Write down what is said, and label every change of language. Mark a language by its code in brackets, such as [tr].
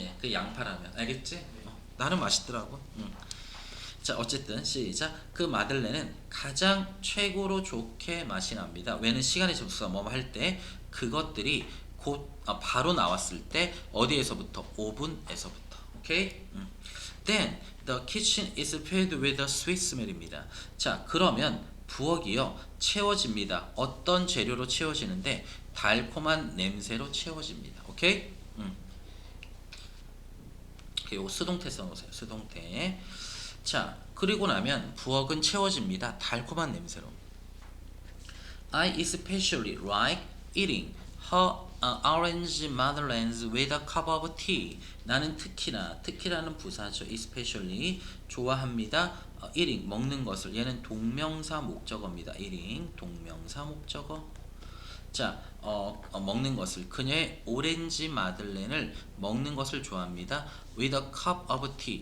[ko] 예, 그 양파라면, 알겠지? 나는 맛있더라고. 자, 어쨌든 시작. 그 마들렌은 가장 최고로 좋게 맛이 납니다. 왜는 시간의 접수가 뭐 할 때 그것들이 바로 나왔을 때 어디에서부터? 오븐에서부터. 오케이? [en] Then the kitchen is filled with a sweet smell입니다. [ko] 자, 그러면 부엌이요 채워집니다. 어떤 재료로 채워지는데? 달콤한 냄새로 채워집니다. 오케이? 요거 수동태 써놓으세요. 수동태. 자, 그리고 나면 부엌은 채워집니다. 달콤한 냄새로. [en] I especially like eating her orange madeleines with a cup of tea. [ko] 나는 특히라는 부사죠. especially 좋아합니다. eating 먹는 것을. 얘는 동명사 목적어입니다. eating 동명사 목적어. 자, 먹는 것을. 그녀의 오렌지 마들렌을 먹는 것을 좋아합니다. [en] with a cup of tea.